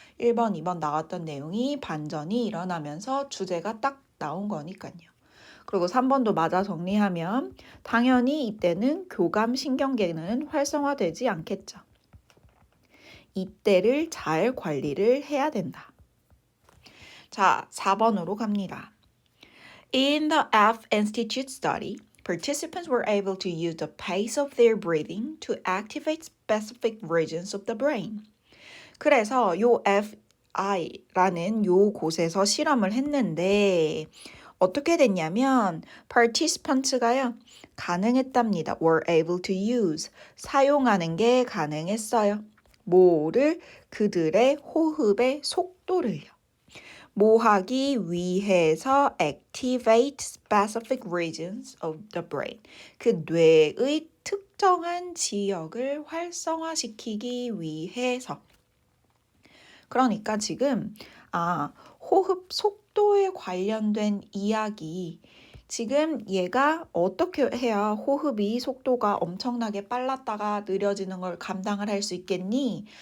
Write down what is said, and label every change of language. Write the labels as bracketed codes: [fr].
[ko] 1번, 2번 나왔던 내용이 반전이 일어나면서 주제가 딱 나온 거니까요. 그리고 3번도 맞아 정리하면 당연히 이때는 교감신경계는 활성화되지 않겠죠. 이때를 잘 관리를 해야 된다. 자, 4번으로 갑니다. [en] In the F Institute study, participants were able to use the pace of their breathing to activate specific regions of the brain. [ko] 그래서 요 FI라는 요 곳에서 실험을 했는데 어떻게 됐냐면 participants가요 가능했답니다. [en] were able to use, [ko] 사용하는 게 가능했어요. 뭐를? 그들의 호흡의 속도를요. 뭐 하기 위해서 [en] activate specific regions of the brain. [ko] 그 뇌의 특정한 지역을 활성화시키기 위해서. 그러니까 지금 호흡 속도에 관련된 이야기, 지금 얘가 어떻게 해야 호흡이 속도가 엄청나게 빨랐다가 느려지는 걸 감당을 할 수 있겠니?